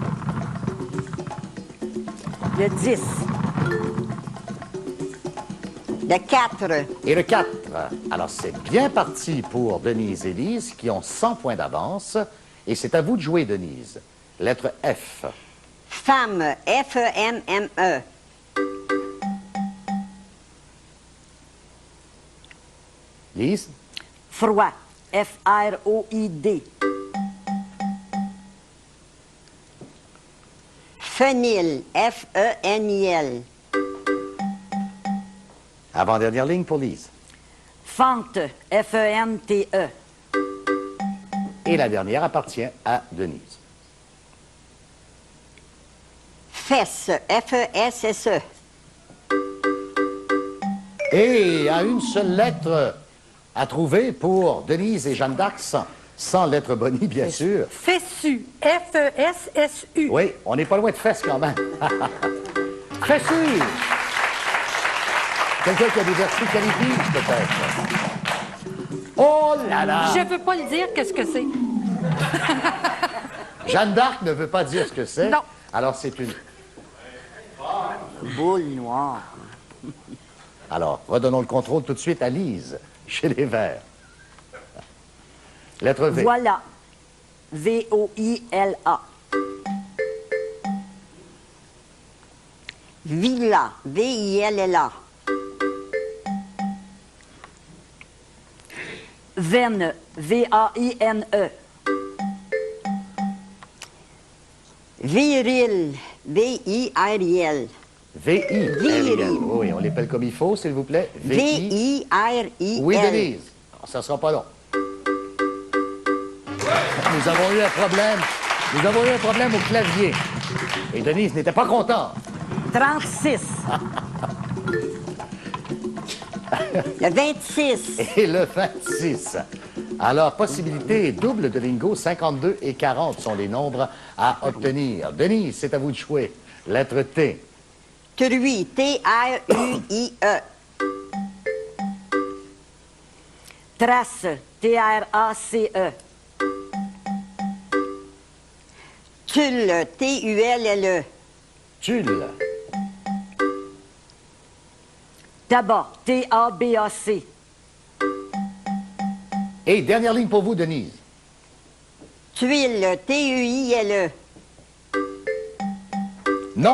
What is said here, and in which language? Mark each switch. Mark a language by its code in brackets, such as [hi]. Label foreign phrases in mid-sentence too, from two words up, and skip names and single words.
[fr] Le 10. Le 4. Et le 4. Alors, c'est bien parti pour Denise et Lise qui ont 100 points d'avance. Et c'est à vous de jouer, Denise. Lettre F. Femme, F-E-M-M-E. Lise. Froid, F-R-O-I-D. Fenil, F-E-N-I-L. Avant-dernière ligne pour Lise. Fente, F-E-N-T-E. Et la dernière appartient à Denise. Fesse, F-E-S-S-E. Et à une seule lettre à trouver pour Denise et Jeanne d'Arc, sans lettre Bonnie, bien sûr. Fessu. F-E-S-S-U. Oui, on n'est pas loin de fesses quand même. Fessu! Quelqu'un qui a des vertus qualifiées, peut-être. Oh là là! Je veux pas le dire, qu'est-ce que c'est? Jeanne d'Arc ne veut pas dire ce que c'est. Non. Alors, c'est une... Boule noire. Alors, redonnons le contrôle tout de suite à Lise, chez les Verts. Lettre V. Voilà. V-O-I-L-A. Villa, V-I-L-L-A. Veine, V-A-I-N-E. Viril, V-I-R-I-L. V-I-R-I-L. Oui, on l'appelle comme il faut, s'il vous plaît. V-I-R-I-L. Oui, Denise. Ça ne sera pas long. Nous avons eu un problème. Nous avons eu un problème au clavier. Et Denise n'était pas contente. 36. Le 26. Et le 26. Alors, possibilité double de lingo, 52 et 40 sont les nombres à obtenir. Denise, c'est à vous de jouer. Lettre T. Truie, T-R-U-I-E. Trace, T-R-A-C-E. Tulle, T-U-L-L-E. Tulle. Tabac, T-A-B-A-C. Et dernière ligne pour vous, Denise. Tuile, T-U-I-L-E. Non.